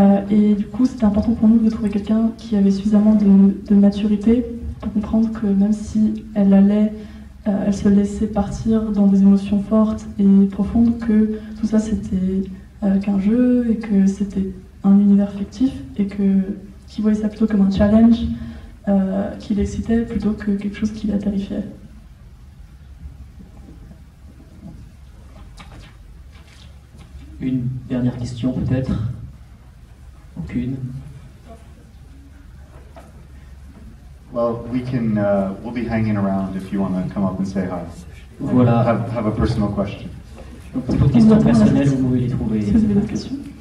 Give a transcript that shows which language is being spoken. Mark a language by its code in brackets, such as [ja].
[fr] Et du coup, c'était important pour nous de trouver quelqu'un qui avait suffisamment de maturité pour comprendre que même si elle se laissait partir dans des émotions fortes et profondes, que tout ça c'était qu'un jeu et que c'était un univers fictif et qu'il voyait ça plutôt comme un challenge qui l'excitait plutôt que quelque chose qui la terrifiait. Une dernière question peut-être? Aucune? [en] Well, we'll be hanging around if you want to come up and say hi. [fr] Voilà. [en] Have a personal question. [fr] Donc, pour vos questions personnelles, vous pouvez les trouver. Si vous avez d'autres questions.